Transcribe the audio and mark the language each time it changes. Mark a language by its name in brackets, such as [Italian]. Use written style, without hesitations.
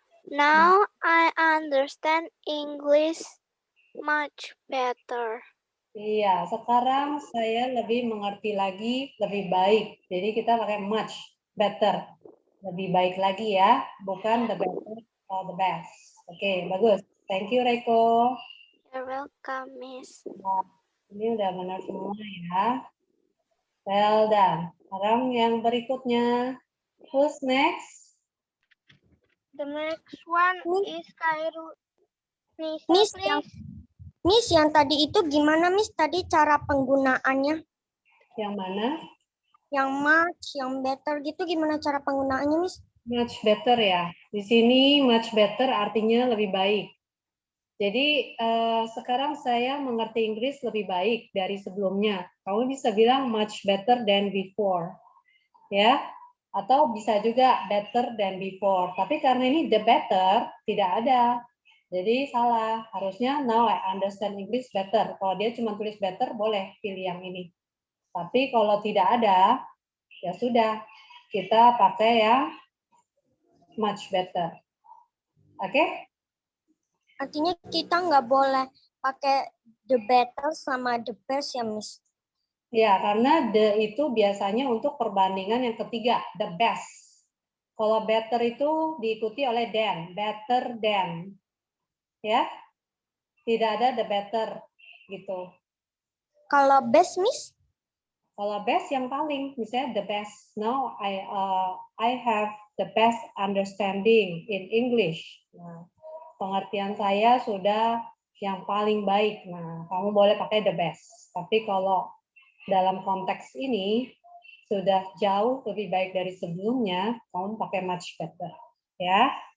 [English] Now I understand English much better. [Indonesian] Iya, sekarang saya lebih mengerti lagi, lebih baik. Jadi kita pakai much better. Lebih baik lagi ya, bukan [English] the better or the best. [Indonesian] Oke, bagus. [English] Thank you, Reiko. You're welcome, Miss. [Indonesian] Nah, ini udah benar semua ya. [English] Well done. [Indonesian] Sekarang yang berikutnya. [English] Who's next? The next one is Kairu. [Indonesian] Miss, yang tadi itu gimana, Miss? Tadi cara penggunaannya? Yang mana? Yang much, yang better gitu gimana cara penggunaannya, Miss? Much better ya. Di sini much better artinya lebih baik. Jadi sekarang saya mengerti Inggris lebih baik dari sebelumnya. Kamu bisa bilang [English] much better than before. [Indonesian] Ya. Atau bisa juga better than before. Tapi karena ini the better tidak ada. Jadi salah. [English] Harusnya now I understand English better. [Indonesian] Kalau dia cuma tulis better boleh pilih yang ini. Tapi kalau tidak ada, ya sudah. Kita pakai yang much better. Oke? Artinya kita nggak boleh pakai the better sama the best ya, Miss? Ya, karena the itu biasanya untuk perbandingan yang ketiga, the best. Kalau better itu diikuti oleh than, better than. Ya. Tidak ada the better gitu. Kalau best, Miss? Kalau best yang paling, misalnya the best. [English] Now I have the best understanding in English. [Indonesian] Nah, pengertian saya sudah yang paling baik. Nah, kamu boleh pakai the best. Tapi kalau dalam konteks ini sudah jauh lebih baik dari sebelumnya, kamu pakai much better. Ya.